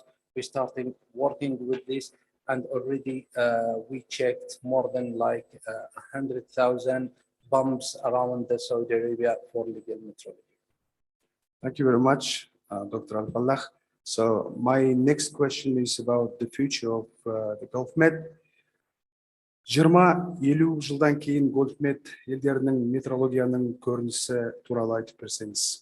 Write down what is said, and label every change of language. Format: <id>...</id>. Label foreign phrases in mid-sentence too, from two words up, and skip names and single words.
<en>We're starting working with this, and already we checked more than like 100,000 bombs around the Saudi Arabia for legal meteorology. Thank you very much, Dr. Al-Fallah. So my next question is about the future of the Gulf Med.</en> <kk>20-50 жылдан кейін Гольфмет елдерінің метеорологияның көрінісі туралы айтып берсеңіз.</kk>